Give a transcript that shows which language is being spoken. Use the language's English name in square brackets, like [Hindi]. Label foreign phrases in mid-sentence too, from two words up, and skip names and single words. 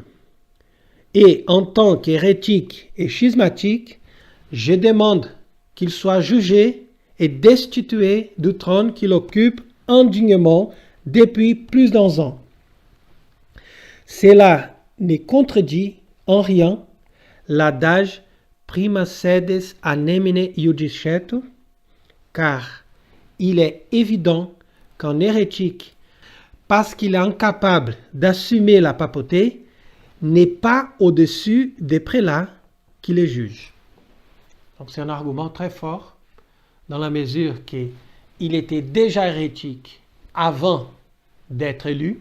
[French] Et en tant qu'hérétique et schismatique, je demande qu'il soit jugé et destitué du trône qu'il occupe indignement depuis plus d'11 ans. Cela ne contredit en rien l'adage [Latin] prima sedes a nemine iudicetur, [French] car il est évident qu'un hérétique, parce qu'il est incapable d'assumer la papauté, n'est pas au-dessus des prélats qui les jugent. Donc c'est un argument très fort, dans la mesure qu'il était déjà hérétique avant d'être élu.